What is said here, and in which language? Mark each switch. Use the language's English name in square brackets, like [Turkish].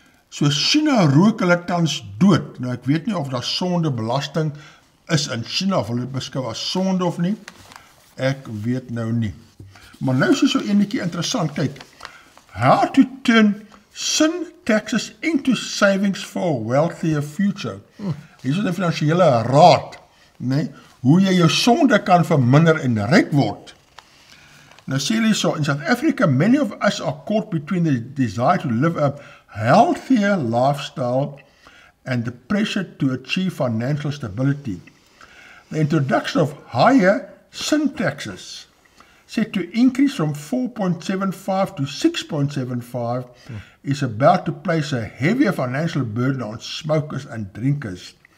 [Afrikaans] So China rook hulle tans dood. Nou ek weet nie of daar sondebelasting is in China of hulle dit beskou as sonde of nie. Ek weet nou nie. Maar nou is hier so enetjie interessant. [English] Kyk, how to turn sin taxes into savings for a wealthier future. [Afrikaans] Hier is 'n finansiële raad, né? Hoe jy jou sonde kan verminder en ryk word. [English] Now, seriously, so in South Africa, many of us are caught between the desire to live a healthier lifestyle and the pressure to achieve financial stability. The introduction of higher sin taxes, set to increase from 4.75 to 6.75, is about to place a heavier financial burden on smokers and drinkers.